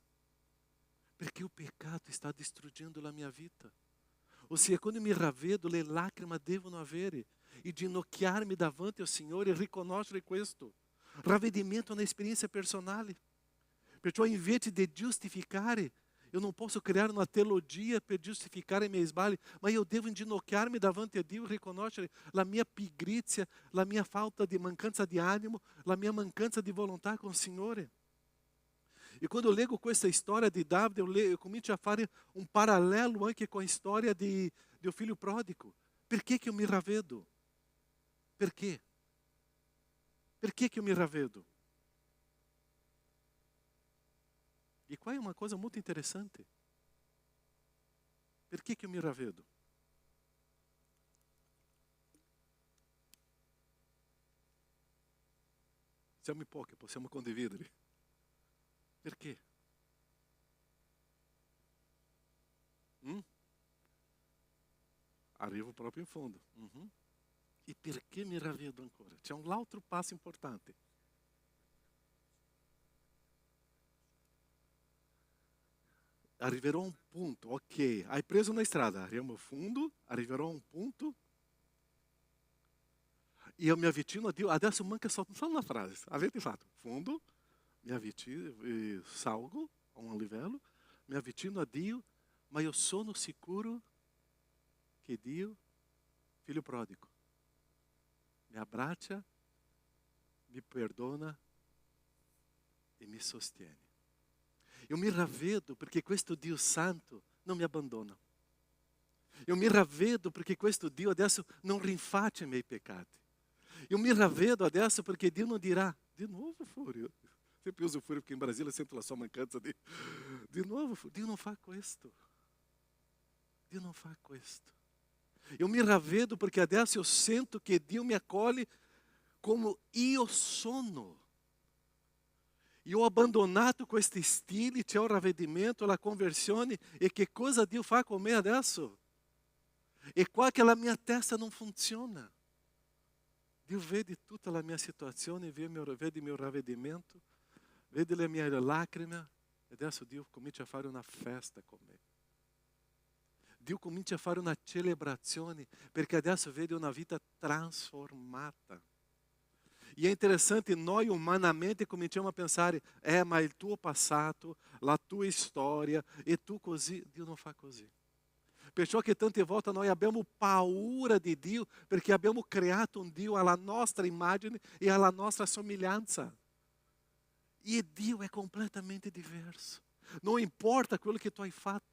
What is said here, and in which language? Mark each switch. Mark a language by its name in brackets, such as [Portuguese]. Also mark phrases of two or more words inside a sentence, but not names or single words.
[Italian] Perché il peccato sta distruggendo la mia vita. Ossia, quando mi ravvedo, le lacrime devono avere e ginocchiarmi davanti al Signore e riconoscere questo. Ravvedimento è un'esperienza personale. Perciò, invece di giustificare, [Portuguese] eu não posso criar uma teologia [Italian] per giustificare i miei sbagli, ma io devo inginocchiarmi davanti a Dio e riconoscere la mia pigrizia, la mia falta di mancanza di animo, la mia mancanza di volontà con il Signore. E quando eu leggo questa storia di Davide, eu comincio a fare un parallelo anche [Portuguese] com a [Italian] storia [Portuguese] do filho pródigo. [Italian] Per che [Portuguese] eu me [Italian] ravvedo? Perché? [Portuguese] Perché eu me ravvedo? E qua é uma coisa muito interessante. [Italian] Per che [Portuguese] eu me [Italian] ravvedo? Siamo in pochi, possiamo condividere. Perché? Arrivo proprio in fondo. E perché mi ravvedo ancora? C'è un altro passo importante. Arriverò a un punto, ok, hai preso una strada, arriviamo a fundo, arriverò a un punto e [Portuguese] eu me [Italian] avvicino a Dio. Adesso manca só uma frase. Avete fatto? Fundo, mi avvicino, salgo a un livello, mi avvicino a Dio, ma io sono sicuro che Dio, [Portuguese] filho pródigo, [Italian] mi abbraccia, mi perdona e mi sostiene. [Portuguese] Eu me [Italian] ravvedo perché questo Dio santo non mi abbandona. [Portuguese] Eu me [Italian] ravvedo perché questo Dio adesso non rinfaccia i miei peccati. [Portuguese] Eu me [Italian] ravvedo adesso perché Dio non dirà: [Portuguese] de novo, Fúrio. Sempre uso Fúrio porque em Brasília [Italian] sento la sua mancanza [Portuguese] de novo, Fúrio. [Italian] Dio non fa questo. Dio non fa questo. [Portuguese] Eu me [Italian] ravvedo perché adesso eu sento che Dio mi accoglie como io sono. E ho abbandonato questi stili, c'è un ravvedimento, la conversione, e che cosa Dio fa con me adesso? E qua che la mia testa non funziona. Dio vede tutta la mia situazione, vede il mio ravvedimento, vede le mie lacrime, e adesso Dio comincia a fare una festa con me. Dio comincia a fare una celebrazione, perché adesso vede una vita trasformata. [Portuguese] E é interessante, nós humanamente [Italian] cominciamo a pensare: ma il tuo passato, la tua storia, e tu così. Dio non fa così. Perciò che tante volte noi abbiamo paura di Dio, perché abbiamo creato un Dio alla nostra immagine e alla nostra somiglianza. E Dio è completamente diverso. Non importa quello che tu hai fatto.